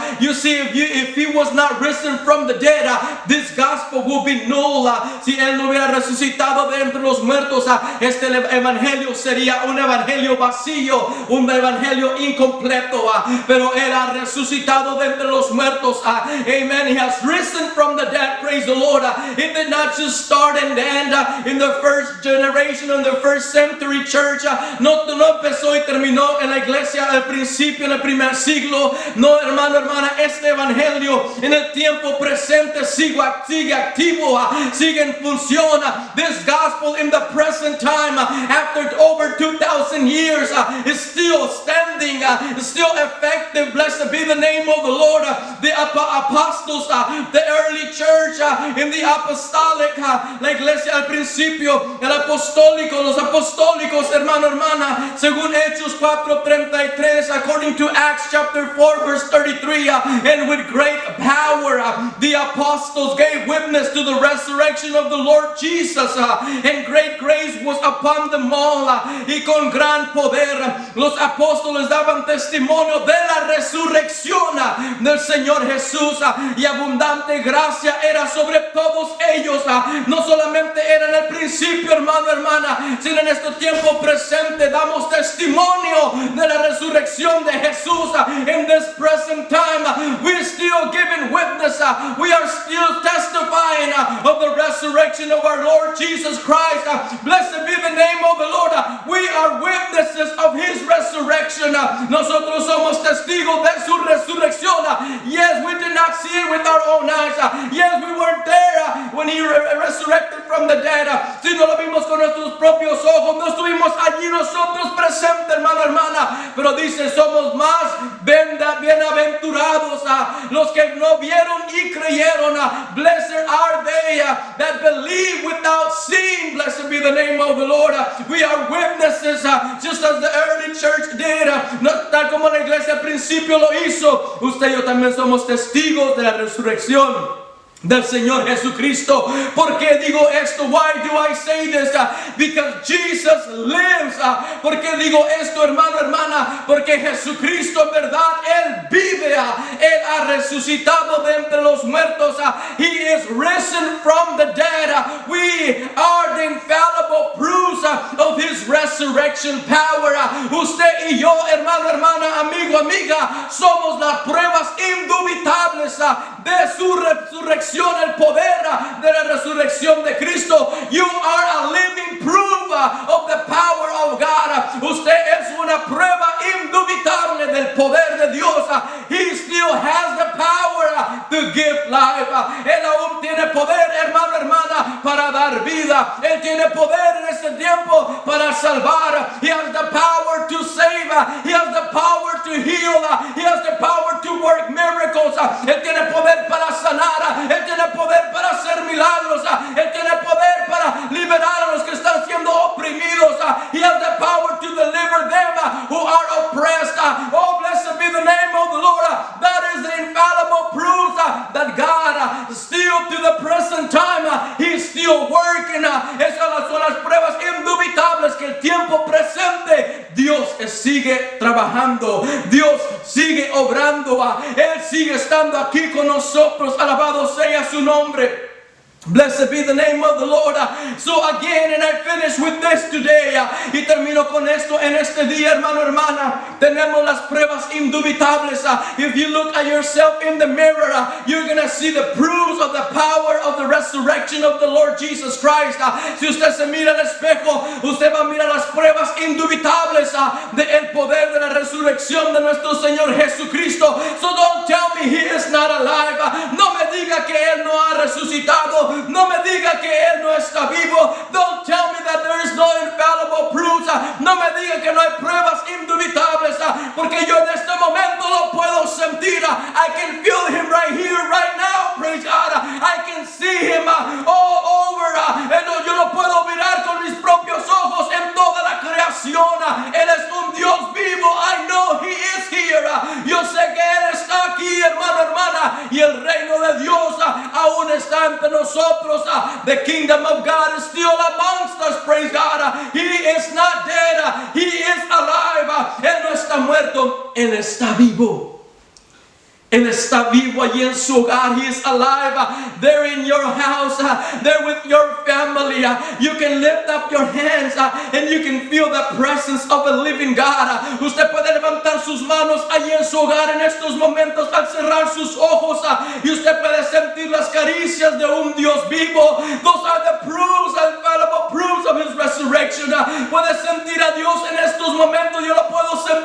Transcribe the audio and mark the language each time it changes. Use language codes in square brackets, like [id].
[en] You see, if he was not risen from the dead, this gospel will be null. [es] Si él no hubiera resucitado de entre los muertos, este evangelio sería un evangelio vacío, un evangelio incompleto. Pero él ha resucitado de entre los muertos. [en] Amen. He has risen from the dead. Praise the Lord. It did not just start and end in the first generation, in the first century church. [es] No empezó y terminó en la iglesia al principio, en el primer siglo. No, hermano, hermana, este evangelio en el tiempo presente sigue activo, sigue en función. [en] This gospel in the present time, after over 2,000 years, is still standing, is still effective. Blessed be the name of the Lord. The apostles, the early church, in the apostolic, [es] la iglesia al principio, el apostólico, los apostólicos, hermano, hermana, según Hechos 4:33, [en] according to Acts chapter 4 verse 33, and with great power the apostles gave witness to the resurrection of the Lord Jesus, and great grace was upon them all, [es] y con gran poder los apóstoles daban testimonio de la resurrección del Señor Jesús, y abundante gracia era sobre todos ellos. No solamente era en el principio, hermano, hermana, sino en este tiempo presente damos testimonio de la resurrección de Jesús. [en] In this present time, we're still giving witness, we are still testifying of the resurrection of our Lord Jesus Christ. Blessed be the name of the Lord. We are witnesses of His resurrection. [es] Nosotros somos testigos de su resurrección. [en] Yes, we did not see it with our own eyes. Yes, we weren't there when He resurrected from the dead. [es] Si no lo vimos con nuestros propios ojos, no estuvimos allí nosotros presentes, hermano, hermana. Pero dice, somos más bienaventurados los que no vieron y creyeron. [en] Blessed are they that believe without seeing. Blessed be the name of the Lord. We are witnesses, just as the early church did, [es] tal como la iglesia al principio lo hizo. Usted y yo también somos testigos de la resurrección del Señor Jesucristo. ¿Por qué digo esto? [en] Why do I say this? Because Jesus lives. [es] ¿Por qué digo esto, hermano, hermana? Porque Jesucristo, en verdad, Él vive. Él ha resucitado de entre los muertos. [en] He is risen from the dead. We are the infallible proofs of His resurrection power. [es] Usted y yo, hermano, hermana, amigo, amiga, somos las pruebas indubitables de su resurrección, el poder de la resurrección de Cristo. [en] You are a living proof of the power of God. [es] Usted es una prueba indubitable del poder de Dios. [en] He still has the power to give life. [es] Él aún tiene poder, hermano, hermana, para dar vida. Él tiene poder en este tiempo para salvar. [en] He has the power to save. He has the power to heal. He has the power to work miracles. [es] Él tiene poder para sanar. Él tiene poder para hacer milagros. Él tiene poder para liberar a los que están siendo oprimidos. [en] He has the power to deliver them who are oppressed. Oh, blessed be the name of the Lord. That is the infallible proof that God still to the present time, He's still working. [es] Esas son las pruebas indubitables que el tiempo presente Dios sigue trabajando. Dios sigue obrando. Él sigue estando aquí con nosotros. Alabado sea su nombre. [en] Blessed be the name of the Lord. So again, and I finish with this today. [es] Y termino con esto en este día, hermano, hermana. Tenemos las pruebas indubitables. [en] If you look at yourself in the mirror, you're going to see the proofs of the power of the resurrection of the Lord Jesus Christ. [es] Si usted se mira al espejo, usted va a mirar las pruebas indubitables del poder de la resurrección de nuestro Señor Jesucristo. [en] So don't tell me He is not alive. [es] No me diga que Él no ha resucitado. No me diga que Él no está vivo. [en] Don't tell me that there is no infallible proofs. [es] No me diga que no hay pruebas indubitables, porque yo en este momento lo puedo sentir. [en] I can feel Him right here, right now. Praise God. I can see Him all over. [es] Yo lo puedo mirar con mis propios ojos en toda la creación. Él es un Dios vivo. [en] I know He is here. [es] Yo sé que Él está aquí, hermano, hermana, y el reino de Dios aún está entre nosotros. [en] The kingdom of God is still amongst us. Praise God. He is not dead. He is alive. [es] Él no está muerto. Él está vivo. Él está vivo allí en su hogar. [en] He is alive. There in your house. There with your family. You can lift up your hands and you can feel the presence of a living God. [es] Usted puede levantar sus manos allí en su hogar en estos momentos al cerrar sus ojos. Y usted puede sentir las caricias de un Dios vivo. [en] Those are the proofs, the infallible proofs of His resurrection. [es] Puede sentir a Dios en estos momentos. Yo lo puedo